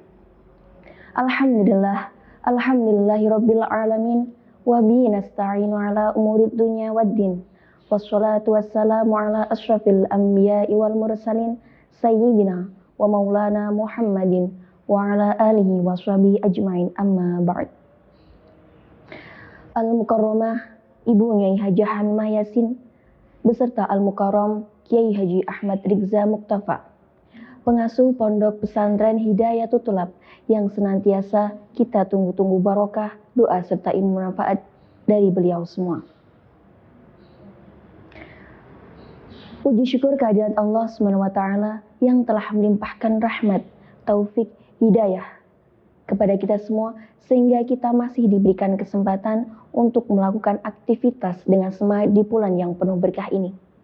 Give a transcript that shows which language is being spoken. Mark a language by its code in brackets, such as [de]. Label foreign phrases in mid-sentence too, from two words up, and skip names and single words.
[ar] الحمد لله رب العالمين وبه نستعين على أمور الدنيا والدين. والصلاة والسلام على أشرف الأنبياء والمرسلين سيدنا ومولانا محمد وعلى آله وصحبه أجمعين أما بعد. [id] Al-Mukarramah Ibu Nyai Hajah Hamimah Yasin beserta Al-Mukarram Kiai Haji Ahmad Rigza Muktafa, pengasuh Pondok Pesantren Hidayatul Thulab yang senantiasa kita tunggu-tunggu barokah, doa serta ilmu manfaat dari beliau semua. Puji syukur kehadirat Allah SWT yang telah melimpahkan rahmat, taufik, hidayah kepada kita semua sehingga kita masih diberikan kesempatan untuk melakukan aktivitas dengan semangat di bulan yang penuh berkah ini.